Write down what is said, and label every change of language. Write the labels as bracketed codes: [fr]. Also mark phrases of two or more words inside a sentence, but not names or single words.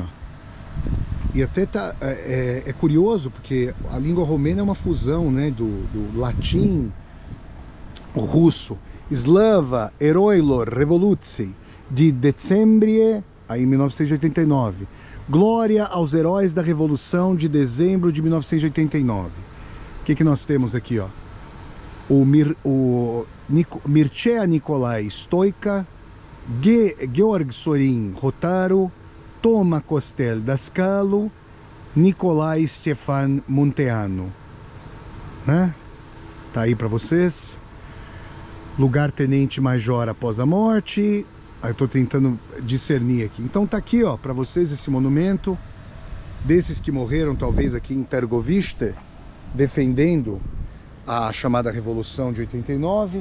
[pt] E até tá, é curioso, porque a língua romena é uma fusão, né, do latim, o russo. [ro] Slava Heroilor Revoluții de Decembrie, [pt] aí em 1989. Glória aos heróis da Revolução de dezembro de 1989. O que nós temos aqui, ó? O Mircea Nicolae Stoica, Georg Sorin Rotaru, Toma Costel Dascalo, Nicolae Stefan Munteanu. Né? Tá aí para vocês. Lugar-tenente-major após a morte. Eu estou tentando discernir aqui. Então tá aqui, ó, para vocês esse monumento desses que morreram talvez aqui em Târgoviște, defendendo a chamada Revolução de 89.